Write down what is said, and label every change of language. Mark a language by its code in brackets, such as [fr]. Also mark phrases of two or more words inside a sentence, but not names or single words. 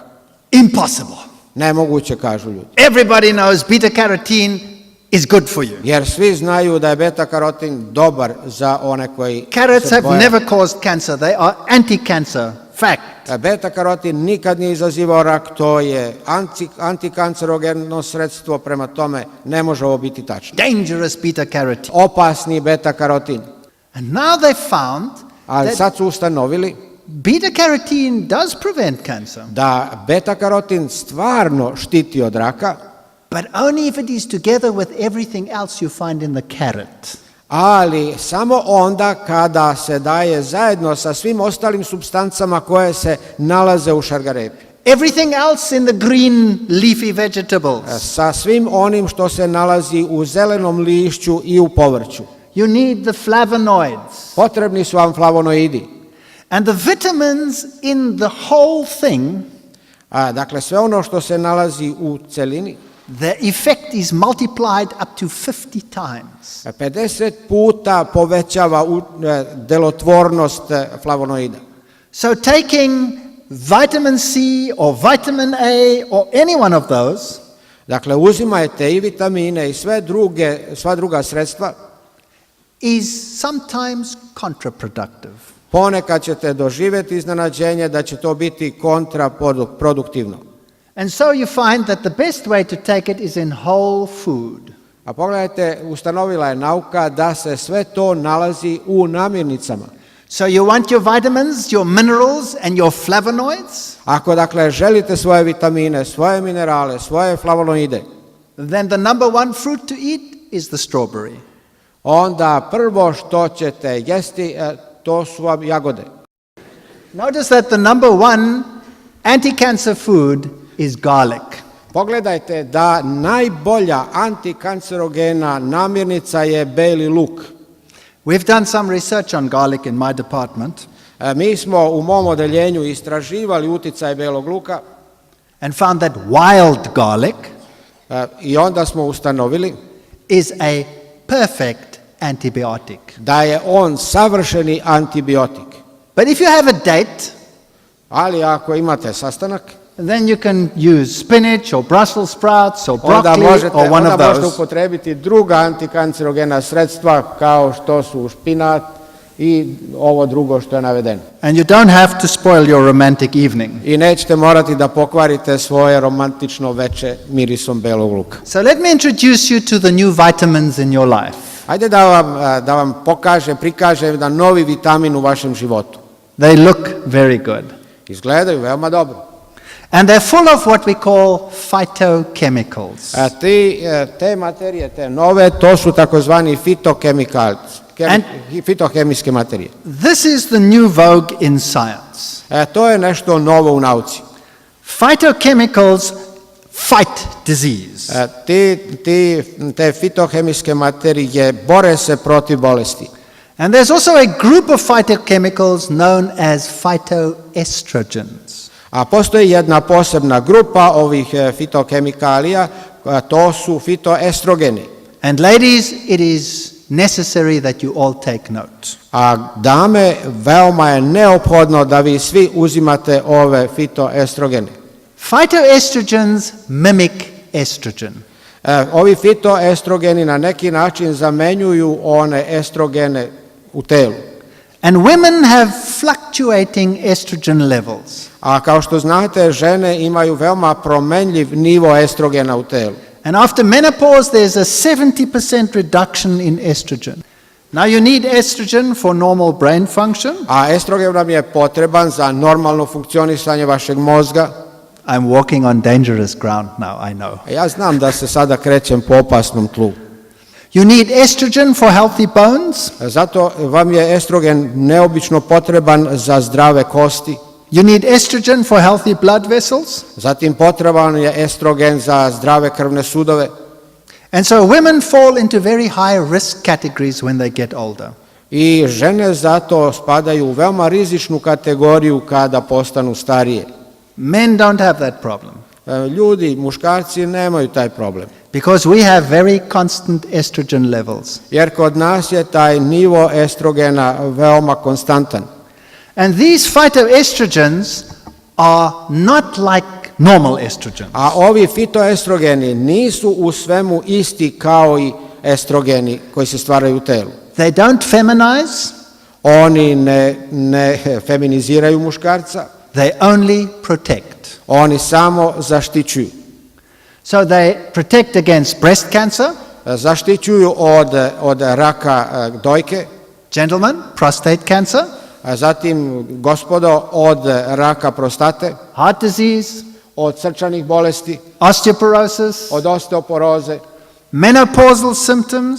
[en] Impossible. [sr] Nemoguće, kažu ljudi. [en] Everybody knows beta carotene is good for you. [sr] Jer svi znaju da je beta karotin dobar za one koji [en] Carrots [sr] se [en] have [sr] boje. [en] never caused cancer. They are anti-cancer. Fact. [sr] Beta karotin nikad nije izazivao rak, to je antikancerogeno sredstvo, prema tome ne može ovo biti tačno. [en] Dangerous beta carotene. [sr] Opasni beta karotin. [en] And now they found [sr] Ali sad su ustanovili [en] beta carotene does prevent cancer, [sr] da beta karotin stvarno štiti od raka, [en] but only if it is together with everything else you find in the carrot. [sr] ali samo onda kada se daje zajedno sa svim ostalim supstancama koje se nalaze u šargarepi. [en] Everything else in the green leafy vegetables. [sr] Sa svim onim što se nalazi u zelenom lišću i u povrću. [en] You need the flavonoids. [sr] Potrebni su vam flavonoidi. [en] And the vitamins in the whole thing, [sr] Dakle, sve ono što se nalazi u celini, [en] the effect is multiplied up to 50 times. [sr] 50 puta povećava delotvornost flavonoida. [en] So taking vitamin C or vitamin A or any one of those [sr] Dakle, uzimajte i vitamine i sva druga sredstva, [en] is sometimes counterproductive. [sr] ponekad ćete doživjeti iznenađenje da će to biti kontraproduktivno. [en] And so you find that the best way to take it is in whole food. [sr] A pogledajte, ustanovila je nauka da se sve to nalazi u namirnicama. [en] So you want your vitamins, your minerals and your flavonoids? [sr] Ako dakle želite svoje vitamine, svoje minerale, svoje flavonoide, [en] Then the number one fruit to eat is the strawberry. [sr] onda prvo što ćete jesti, to su vam jagode. [en] Notice that the number one anti-cancer food is garlic. [sr] Pogledajte da najbolja antikancerogena namirnica je beli luk. [en] We've done some research on garlic in my department [sr] Mi smo u mom odeljenju istraživali uticaj belog luka [en] and found that wild garlic [sr] i onda smo ustanovili [en] is a perfect antibiotic. [sr] da je on savršeni antibiotik. [en] But if you have a date, [sr] Ali ako imate sastanak, [en] then you can use spinach or Brussels sprouts or [sr] onda [en] broccoli or one of [sr] možete [en] those. [sr] upotrebiti druga antikancerogena sredstva kao što su špinat i ovo drugo što je navedeno. [en] And you don't have to spoil your romantic evening. [sr] I nećete morati da pokvarite svoje romantično veče mirisom belog luka. [en] So let me introduce you to the new vitamins in your life. [sr] Ajde da vam prikažem jedan novi vitamin u vašem životu. [en] They look very good. [sr] Izgledaju veoma dobro. [en] And they're full of what we call phytochemicals. [sr] Te materije, te nove, to su takozvani fitohemijske materije. [en] This is the new vogue in science. [sr] To je nešto novo u nauci. [en] Phytochemicals fight disease. [sr] Te fitohemijske materije bore se protiv bolesti. [en] And there's also a group of phytochemicals known as phytoestrogens. [sr] A postoji jedna posebna grupa ovih fitohemikalija, to su fitoestrogeni. [en] And ladies, it is necessary that you all take note. [sr] A dame, veoma je neophodno da vi svi uzimate ove fitoestrogene. [en] Phytoestrogens mimic estrogen. [sr] Ovi fitoestrogeni na neki način zamenjuju one estrogene u telu. [en] And women have fluctuating estrogen levels. [sr] A kao što znate, žene imaju veoma promenljiv nivo estrogena u telu. [en] And after menopause, there's a 70% reduction in estrogen. Now you need estrogen for normal brain function. [sr] A estrogen nam je potreban za normalno funkcionisanje vašeg mozga. [en] I'm walking on dangerous ground now, I know. [sr] Ja znam da se sada krećem po opasnom tlu. [en] You need estrogen for healthy bones. [sr] Zato vam je estrogen neobično potreban za zdrave kosti. [en] You need estrogen for healthy blood vessels. [sr] Zatim potreban je estrogen za zdrave krvne sudove. [en] And so women fall into very high risk categories when they get older. [sr] I žene zato spadaju u veoma rizičnu kategoriju kada postanu starije. [en] Men don't have that problem. [sr] Ljudi, muškarci nemaju taj problem. [en] Because we have very constant estrogen levels. [sr] Jer kod nas je taj nivo estrogena veoma konstantan. [en] And these phytoestrogens are not like normal estrogens. [sr] A ovi fitoestrogeni nisu u svemu isti kao i estrogeni koji se stvaraju u telu. [en] They don't feminize. [sr] Oni ne feminiziraju muškarca. [en] they only protect. [sr] Oni samo zaštićuju. [en] So they protect against breast cancer. [sr] Zaštićuju od raka dojke. [en] Gentlemen, prostate cancer. [sr] Zatim, gospodo, od raka prostate. [en] Heart disease. [sr] Od srčanih bolesti. [en] Osteoporosis. [sr] Od osteoporoze. [en] Menopausal symptoms.